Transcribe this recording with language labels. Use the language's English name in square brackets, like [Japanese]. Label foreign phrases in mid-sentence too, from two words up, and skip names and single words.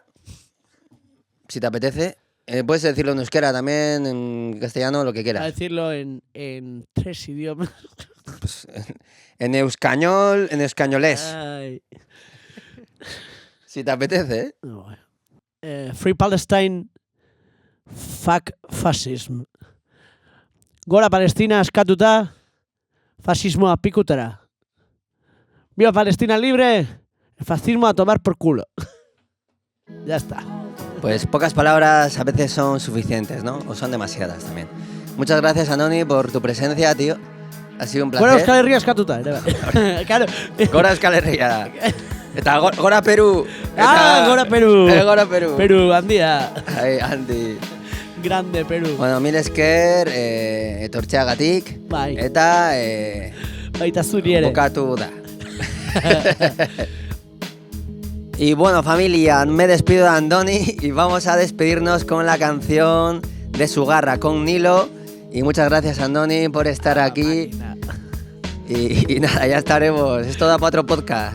[Spanish] Si te apetece. Puedes decirlo en euskera también, en castellano, lo que A quieras. decirlo en 3 idiomas. Pues, en euskañol, en españolés. Ay. Si te apetece, ¿eh? No, bueno. [English] Free Palestine, fuck fascism. [Basque] Gora Palestina eskatuta, fascismoa pikutara. [Spanish] Viva Palestina libre, el fascismo a tomar por culo. Ya está. Pues pocas palabras a veces son suficientes, ¿no? O son demasiadas también. Muchas gracias, Andoni, por tu presencia, tío. Ha sido un placer. [Basque] Gora Euskal Herria eskatuta. [Spanish] Claro. [Basque] Gora Euskal Herria. Eta Gora Perú. Gora Perú. Gora Perú. Perú, handia. Ai, Andy. [Spanish] Grande Perú. [Basque] Bueno, mil esker, etortzeagatik. Bai. Eta, Baita zuri ere. bukatu da. [Spanish] Y bueno, familia, me despido de Andoni y vamos a despedirnos con la canción de Sugarra con Nilo. Y muchas gracias, Andoni, por estar aquí. Y nada, ya estaremos. Esto da para otro podcast.